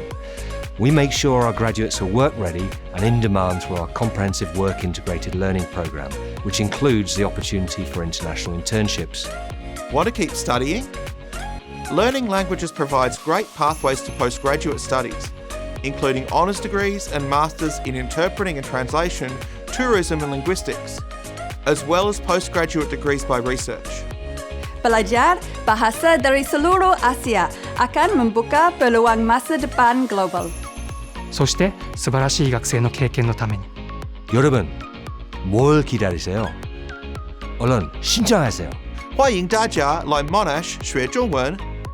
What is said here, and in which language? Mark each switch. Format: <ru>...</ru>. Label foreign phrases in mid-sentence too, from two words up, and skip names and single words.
<en>We make sure our graduates are work-ready and in demand through our comprehensive work-integrated learning program, which includes the opportunity for international internships. Want to keep studying? Learning languages provides great pathways to postgraduate studies, including honours degrees and masters in interpreting and translation, tourism and linguistics, as well as postgraduate degrees by research.</en> <id>Belajar bahasa dari seluruh Asia akan membuka peluang masa depan global.</id> <ja>そして素晴らしい学生の経験のために</ja> <ko>여러분, 뭘 기다리세요? 얼른 신청하세요.</ko> <zh>欢迎大家来 Monash 学中文</zh>